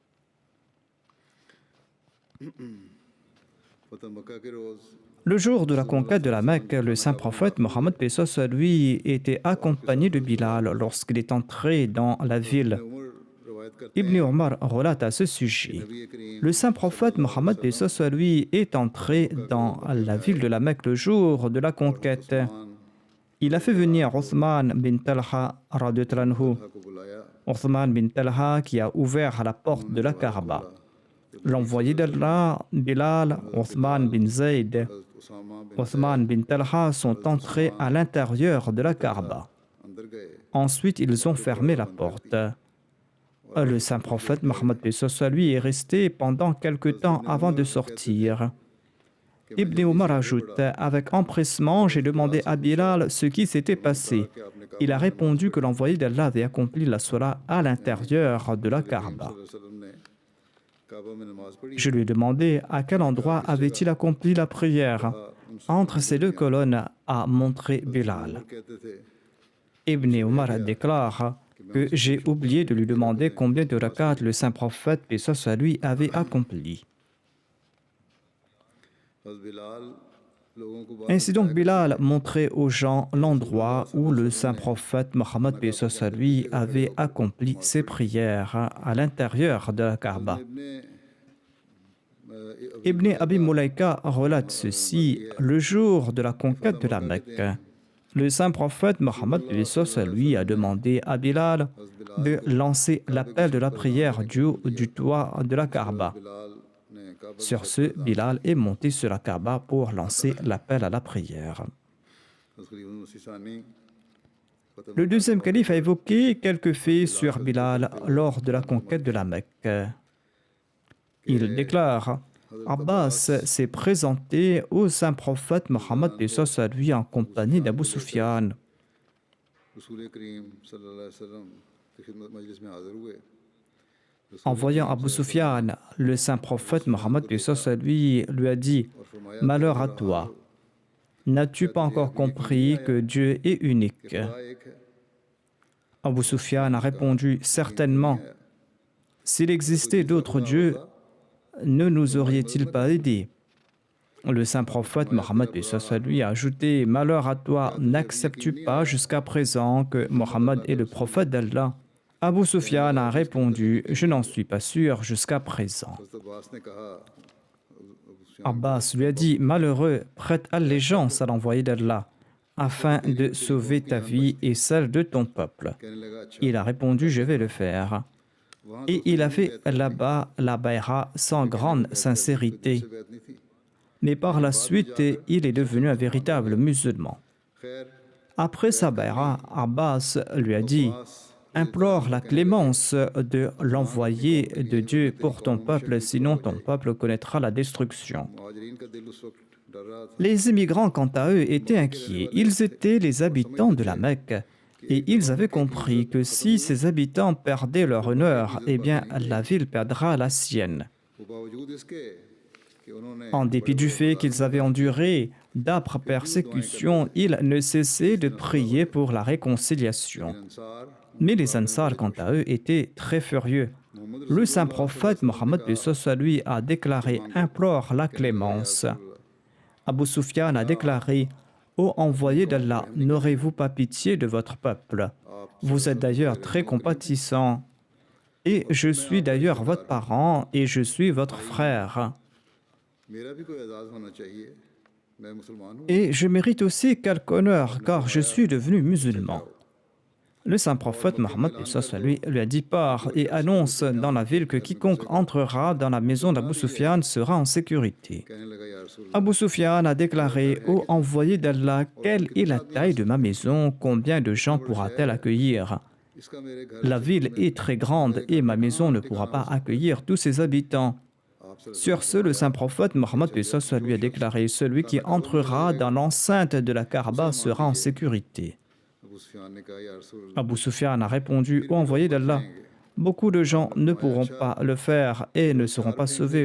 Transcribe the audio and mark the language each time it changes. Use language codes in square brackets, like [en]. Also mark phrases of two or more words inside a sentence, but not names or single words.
[fr] Le jour de la conquête de la Mecque, le saint prophète Mohammed lui était accompagné de Bilal lorsqu'il est entré dans la ville. Ibn Omar relate à ce sujet: le saint prophète Mohammed lui est entré dans la ville de la Mecque le jour de la conquête. il a fait venir Othman bin Talha [ar] رضي الله عنه. [ur] کو بلایا [fr] Othman bin Talha qui a ouvert la porte de la Kaaba. L'envoyé d'Allah, Bilal, Othman bin Zayd, उसामा बिन Othman bin Talha sont entrés à l'intérieur de la Kaaba. [ur] اندر گئے [fr] Ensuite, ils ont fermé la porte. Le saint prophète Mohammed lui est resté pendant quelque temps avant de sortir. Ibn Omar ajoute, avec empressement, j'ai demandé à Bilal ce qui s'était passé. Il a répondu que l'envoyé d'Allah avait accompli la salat à l'intérieur de la Kaaba. [ur] وسلم نے کعبہ میں نماز پڑھی [fr] Je lui ai demandé à quel endroit avait-il accompli la prière. Entre ces deux colonnes a montré Bilal. [ur] کہتے تھے [fr] Ibn Omar déclare que j'ai oublié de lui demander combien de rakats le saint prophète, paix soit sur lui, avait accompli. [ur] حضرت بلال لوگوں کو بات [fr] Ainsi donc, Bilal montrait aux gens l'endroit où le saint prophète Mohammed, paix soit sur lui, avait accompli ses prières à l'intérieur de la Kaaba. Ibn Abi Mulaika relate ceci le jour de la conquête de la Mecque. Le saint prophète Mohammed, paix soit sur lui, a demandé à Bilal de lancer l'appel de la prière du haut du toit de la Kaaba. [ur] بلال نے کعبہ [fr] Sur ce, Bilal est monté sur la Kaaba pour lancer l'appel à la prière. तस्लीम मुसीसानी Le deuxième calife a évoqué quelques faits sur Bilal lors de la conquête de la Mecque. Il déclare Abbas s'est présenté au saint prophète Mohammed lui en compagnie d'Abu Sufyan. [ur] رسول کریم [ar] صلى الله عليه وسلم [ur] کی خدمت مجلس میں حاضر ہوئے [fr] En voyant Abu Sufyan, le saint prophète Mohammed lui a dit Malheur à toi, n'as-tu pas encore compris que Dieu est unique? [ur] خدا ایک ہے [fr] Abu Sufyan a répondu Certainement. S'il existait d'autres dieux, ne nous auriez-il pas aidés? Le saint prophète Mohammed lui a ajouté Malheur à toi, n'acceptes-tu pas jusqu'à présent que Mohammed est le prophète d'Allah? Abu Sufyan a répondu Je n'en suis pas sûr jusqu'à présent. [ur] حضرت عباس نے کہا [fr] Abbas lui a dit Malheureux, prête allégeance à l'envoyé d'Allah afin de sauver ta vie et celle de ton peuple. [ur] کہنے لگا اچھا [fr] Il a répondu Je vais le faire. Et il a fait là-bas la bayra sans grande sincérité. [ur] سے بیعت نہیں تھی [fr] Mais par la suite, il est devenu un véritable musulman. [ur] خیر [fr] Après sa bayra, Abbas lui a dit Implore la clémence de l'envoyé de Dieu pour ton peuple, sinon ton peuple connaîtra la destruction. [ur] مہاجرین کا دل اس وقت ڈر رہا تھا [fr] Les immigrants, quant à eux, étaient inquiets. Ils étaient les habitants de la Mecque. Et ils avaient compris que si ces habitants perdaient leur honneur, eh bien, la ville perdra la sienne. [ur] وہ باوجود اس کے کہ انہوں نے [fr] En dépit du fait qu'ils avaient enduré d'âpres persécutions, ils ne cessaient de prier pour la réconciliation. अंसार Mais les Ansar, quant à eux, étaient très furieux. Le saint prophète Mohammed lui a déclaré Implore la clémence. Abu Sufyan a déclaré Ô envoyé d'Allah, n'aurez-vous pas pitié de votre peuple? Vous êtes d'ailleurs très compatissant. Et je suis d'ailleurs votre parent et je suis votre frère. [ur] میرا بھی کوئی اعزاز ہونا چاہیے میں مسلمان ہوں [fr] Et je mérite aussi quelque honneur car je suis devenu musulman. Le saint prophète Mohammed lui a dit Pars et annonce dans la ville que quiconque entrera dans la maison d'Abu Sufyan sera en sécurité. [ur] کہنے لگا یا رسول [fr] Abu Sufyan a déclaré Ô envoyé d'Allah, quelle est la taille de ma maison? Combien de gens pourra-t-elle accueillir? [ur] اس کا میرے گھر [fr] La ville est très grande et ma maison ne pourra pas accueillir tous ses habitants. Sur ce, le saint prophète Mohammed lui a déclaré Celui qui entrera dans l'enceinte de la Kaaba sera en sécurité. [ur] ابو سفیان نے کہا یا رسول [fr] Abu Sufyan a répondu Ô envoyé d'Allah, beaucoup de gens ne pourront pas le faire et ne seront pas sauvés.